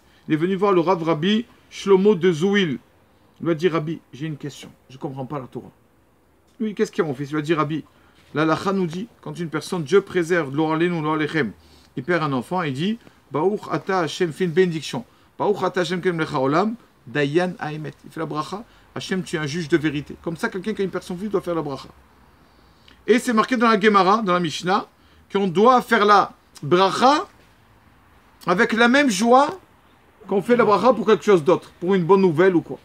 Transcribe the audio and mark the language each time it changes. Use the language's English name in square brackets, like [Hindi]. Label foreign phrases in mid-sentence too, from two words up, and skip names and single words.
[French] Il est venu voir le Rav Rabbi Shlomo de Zouil. Il lui a dit, Rabbi, j'ai une question, je ne comprends pas la Torah. Oui, qu'est-ce qu'il y a mon fils? Il lui a dit, Rabbi, la halakha nous dit, quand une personne, Dieu préserve, il perd un enfant, il dit, [Hebrew] ברוך אתה השם, [French] fait une bénédiction. [Hebrew] ברוך אתה השם קם לך עולם, דיין האמת. [French] Il fait la bracha, Hashem, tu es un juge de vérité. Comme ça, quelqu'un qui a une personne vive doit faire la bracha. Et c'est marqué dans la Gemara, dans la Mishnah, qu'on doit faire la bracha avec la même joie qu'on fait la bracha pour quelque chose d'autre, pour une bonne nouvelle ou quoi.